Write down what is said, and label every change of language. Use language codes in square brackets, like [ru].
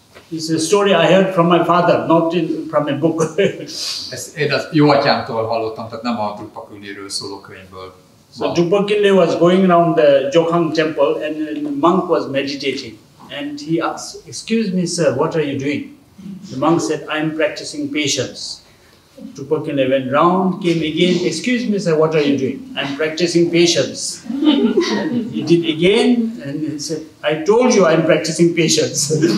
[en] It's a story I heard from my father, not from a book. [hu] Ezt én az jó atyámtól hallottam, tehát nem a Drukpa Khyentséről szóló könyvből. [en] So Drukpa Khyentse was going around the Jokhang temple and the monk was meditating. And he asked, "Excuse me, sir, what are you doing?" The monk said, "I'm practicing patience." Drukpa Khyentse went round, came again, "Excuse me, sir, what are you doing?" "I'm practicing patience." And he did again, and he said, "I told you I'm practicing patience."